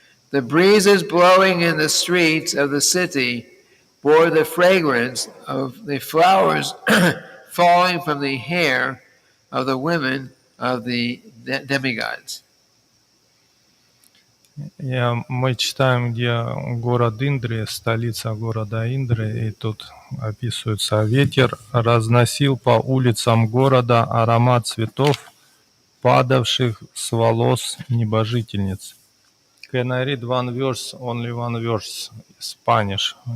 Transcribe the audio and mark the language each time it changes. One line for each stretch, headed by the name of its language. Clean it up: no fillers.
English: The breezes blowing in the streets of the city bore the fragrance of the flowers falling from the hair of the women of the demigods.
Russian: Мы читаем, где город Индри, столица города Индры, и тут описывается: ветер разносил по улицам города аромат цветов, падавших с волос небожительниц.
English: Can I read one verse, only one verse, Spanish?